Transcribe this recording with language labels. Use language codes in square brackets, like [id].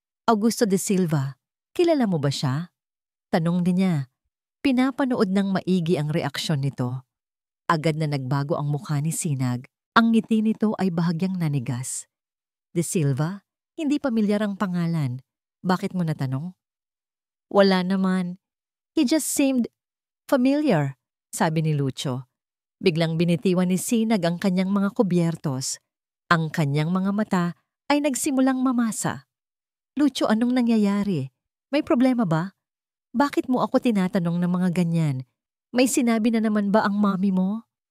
[tl] Augusto de Silva, kilala mo ba siya?" Tanong din niya. Pinapanood ng maigi ang reaksyon nito. Agad na nagbago ang mukha ni Sinag. Ang ngiti nito ay bahagyang nanigas. "De Silva? Hindi pamilyar ang pangalan. Bakit mo natanong?" "Wala naman. [en] He just seemed familiar," sabi ni Lucio. [tl] Biglang binitiwan ni Sinag ang kanyang mga kubyertos. Ang kanyang mga mata ay nagsimulang mamasa. "Lucio, anong nangyayari? May problema ba? Bakit mo ako tinatanong ng mga ganyan? May sinabi na naman ba ang mami mo?"